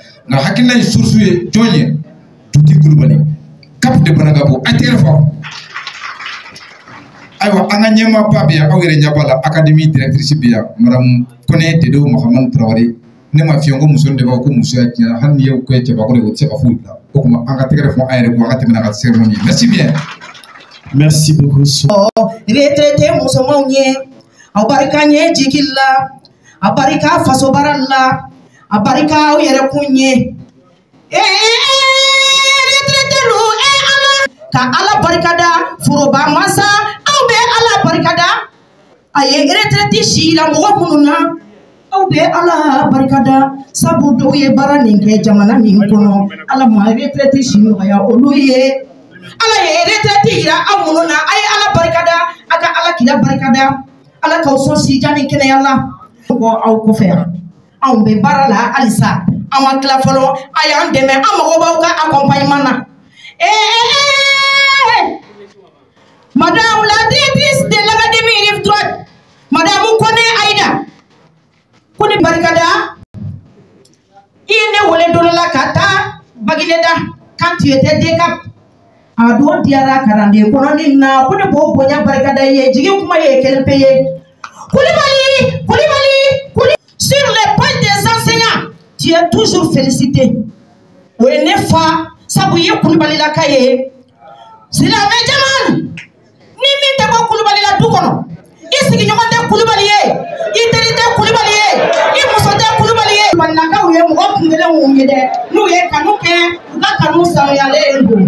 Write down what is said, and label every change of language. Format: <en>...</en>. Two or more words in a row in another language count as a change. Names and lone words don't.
<bm>Nka hakilina in source ye jɔn ye? Tuti Kulubali, CAP de Banangabo, a tɛgɛ fɔ. Ayiwa an ka ɲɛmaaba bɛ yan, aw yɛrɛ ɲɛ b'a la,</bm> <fr>académie directrice</fr> <bm>bɛ yan, Madame Kone Dedo Mahamani Traoré. Ne ma fiyɛ n ko muso de b'a ko musoya tiɲɛna, hali n'i ye ko ye cɛbakɔrɔ ye o tɛ se ka foyi bila. O kuma an ka tɛgɛ fɔ an yɛrɛ kɔ, an ka tɛmɛ n'a ka cérémonie ye.</bm> <fr>Merci bien. Merci beaucoup.</fr> <bm>Retraité musomanw ye, aw barika ɲɛ jigi la, a barika faso baara la, a barika aw yɛrɛ kun ye. Retraité lu Ala, ka Ala barikada, foroba masa, aw bɛ Ala barikada. A ye retraité si la mɔgɔ minnu na, aw bɛ Ala barikada, sabu dɔw ye baara nin kɛ jamana min kɔnɔ, Ala ma retraité si nɔgɔya olu ye. Ala ye retraité yira aw minnu na, a ye Ala barikada, a ka Ala kira barikada, Ala k'aw sɔn sijan ni kɛnɛya la. Aw kɔfɛ yan, anw bɛ baara la halisa, an ma tila fɔlɔ, a y'an dɛmɛ, an mago b'aw ka accompagnement na.</bm> <fr>Madame la directrice de l'académie Rive Droite,</fr> <bm>Madame Kone Aïda, Kone barikada, i ye ne wele don la ka taa Bagineda</bm> <fr>quand tu étais DCAP.</fr> <bm>A don diyara kalanden kɔnɔni na, ko ne b'o bonya barikada i ye, jigi kuma ye kelen pe ye.</bm> <fr>Kulibali, sur les pages des enseignants, tu es toujours félicité.</fr> <bm>O ye ne fa, sabu i ye Kulibali laka ye. Silamɛ Jamal, ni min tɛ bɔ Kulibali la du kɔnɔ, i sigiɲɔgɔn tɛ Kulibali ye, i teri tɛ Kulibali ye, i muso tɛ Kulibali ye. Maninakaw ye mɔgɔ kunkelenw ye dɛ, n'u ye kanu kɛ, u ka kanu sanuyalen don.</bm>